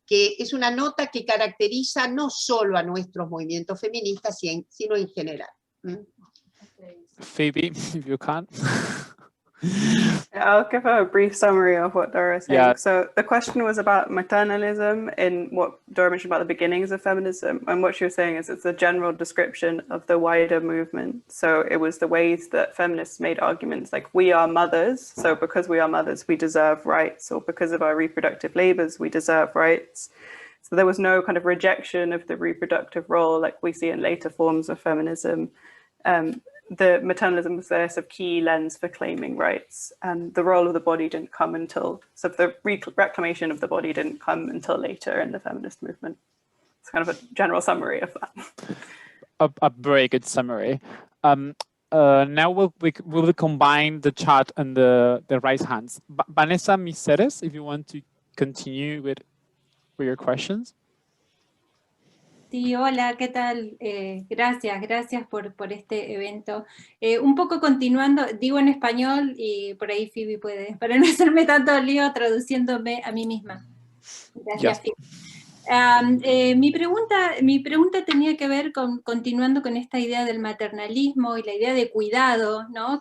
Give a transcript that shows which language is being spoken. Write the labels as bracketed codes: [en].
[es] Que es una nota que caracteriza no solo a nuestros movimientos feministas, sino en general. [en] Phoebe, if you can. I'll give a brief summary of what Dora is saying. Yeah. So the question was about maternalism in what Dora mentioned about the beginnings of feminism. And what she was saying is it's a general description of the wider movement. So it was the ways that feminists made arguments like, we are mothers. So because we are mothers, we deserve rights. Or because of our reproductive labors, we deserve rights. So there was no kind of rejection of the reproductive role like we see in later forms of feminism. The maternalism was their sort of key lens for claiming rights, and the role of the body didn't come until, so the reclamation of the body didn't come until later in the feminist movement. It's kind of a general summary of that. A very good summary. Now we'll combine the chat and the raised hands. Vanessa Miseres, if you want to continue with your questions. [es] Sí, hola, ¿qué tal? Gracias por este evento. Un poco continuando, digo en español y por ahí Phoebe puede, para no hacerme tanto lío traduciéndome a mí misma. Gracias, [en] Yes. Phoebe. [es] Mi pregunta tenía que ver con, continuando con esta idea del maternalismo y la idea de cuidado, ¿no?